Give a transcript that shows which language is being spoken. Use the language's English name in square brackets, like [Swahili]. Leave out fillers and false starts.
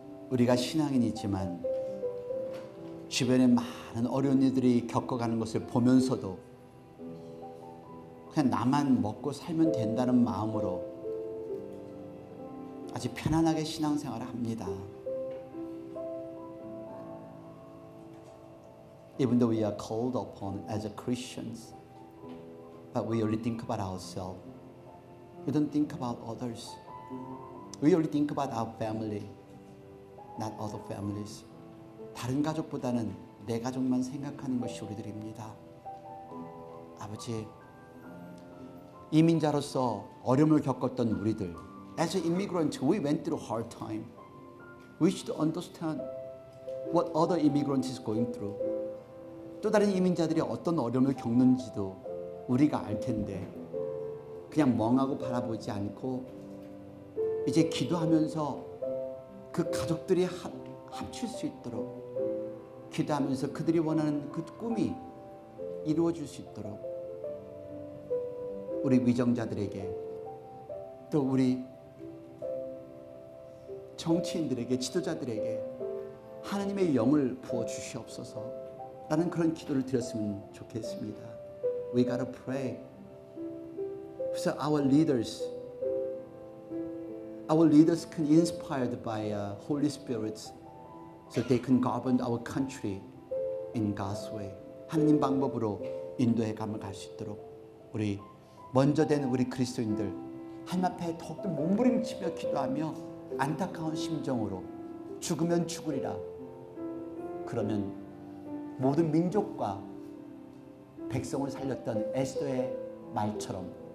[Korean] 우리가 신앙인이지만 주변에 많은 어려운 이들이 겪어가는 것을 보면서도 그냥 나만 먹고 살면 된다는 마음으로 아주 편안하게 신앙생활을 합니다. [English] Even though we are called upon as Christians, but we only think about ourselves. We don't think about others. We only think about our family, not other families. [Korean] 다른 가족보다는 내 가족만 생각하는 것이 우리들입니다. 아버지, 이민자로서 어려움을 겪었던 우리들, [English] as an immigrant, we went through a hard time. We should understand what other immigrants is going through. [Korean] 또 다른 이민자들이 어떤 어려움을 겪는지도 우리가 알 텐데 그냥 멍하고 바라보지 않고 이제 기도하면서 그 가족들이 합칠 수 있도록 기도하면서 그들이 원하는 그 꿈이 이루어질 수 있도록 우리 위정자들에게 또 우리 정치인들에게 지도자들에게 하나님의 영을 부어 주시옵소서 라는 그런 기도를 드렸으면 좋겠습니다. [English] We gotta pray so our leaders can be inspired by Holy Spirit so they can govern our country in God's way. [Korean] 하나님 방법으로 인도해 가면 갈 수 있도록 우리 먼저 된 우리 그리스도인들 하나님 앞에 더욱더 몸부림치며 기도하며 안타까운 심정으로 죽으면 죽으리라. 그러면 모든 민족과 백성을 살렸던 에스더의 말처럼